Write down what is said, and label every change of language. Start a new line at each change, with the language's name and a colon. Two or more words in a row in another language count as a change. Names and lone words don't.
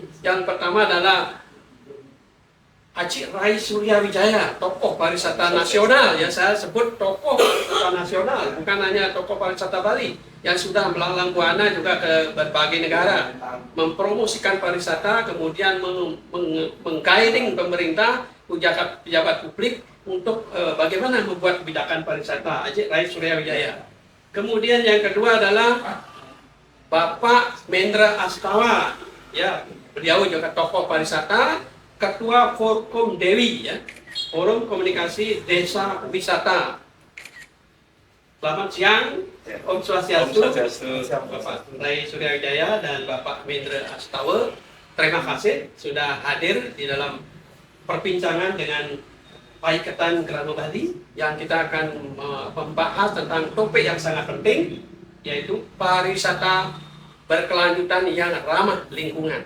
Indonesian: Yang pertama adalah Haji Rai Suryawijaya, tokoh pariwisata nasional, ya saya sebut tokoh pariwisata nasional, bukan hanya tokoh pariwisata Bali yang sudah melanglang buana juga ke berbagai negara, mempromosikan pariwisata, kemudian mengguiding pemerintah, pejabat publik untuk bagaimana membuat kebijakan pariwisata. Haji Rai Suryawijaya. Kemudian yang kedua adalah Bapak Mendra Astawa, ya beliau juga tokoh pariwisata, Ketua Forkom Dewi, ya, Forum Komunikasi Desa Wisata. Selamat siang,
Sanskrit: Om Swastiastu,
Indonesian: Bapak Rai Suryawijaya dan Bapak Mendra Astawa. Terima kasih sudah hadir di dalam perbincangan dengan Paikatan Krama Bali yang kita akan membahas tentang topik yang sangat penting, yaitu pariwisata berkelanjutan yang ramah lingkungan.